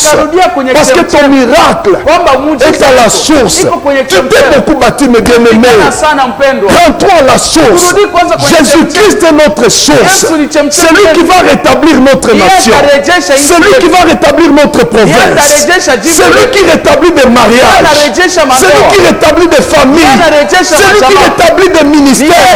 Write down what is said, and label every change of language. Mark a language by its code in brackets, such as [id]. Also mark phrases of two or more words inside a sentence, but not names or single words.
[sw] Akarudia kwenye [fr] parce que ton miracle [sw] kwamba [fr] est à la source. Tu t'es beaucoup battu, mes bien-aimés. [sw] sana mpendwa. [fr] Rends-toi à la source. Jésus-Christ est notre source. C'est lui qui va rétablir notre nation. C'est lui qui va rétablir notre province. C'est lui qui rétablit des mariages. C'est lui qui rétablit des familles. C'est lui qui rétablit des ministères.